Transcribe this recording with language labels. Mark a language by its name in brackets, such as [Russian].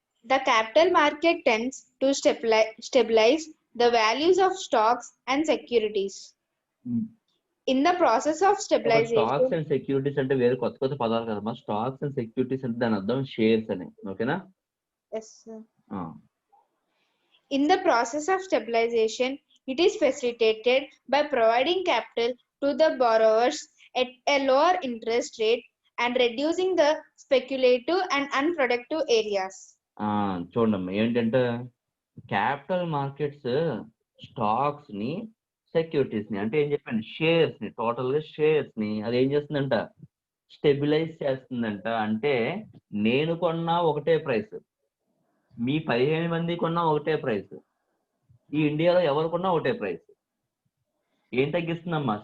[English] The capital market tends to stabilize the values of stocks and securities. In the process of stabilization, [Telugu] stocks and securities అంటే వేరే కొత్త పదాలు కదమ్మా. Stocks and securities అంటే దాని అర్థం షేర్స్ అని. ఓకేనా? [English] yes, sir. In the process of stabilization, it is facilitated by providing capital to the borrowers at a lower interest rate and reducing the speculative and unproductive areas. [Telugu] చూడమ్మా, ఏంటంటే capital markets stocks ని, securities ని, అంటే ఏం చెప్పండి, shares ని, total గా shares ని అది ఏం చేస్తుందంట? స్టెబిలైజ్ చేస్తుందంట. అంటే నేను కొన్నా ఒకటే ప్రైస్, మీ 15 మంది కొన్నా ఒకటే ప్రైస్, ఈ ఇండియాలో ఎవరు కొన్నా ఒకటే ప్రైస్. ఏం తగ్గిస్తుందమ్మా?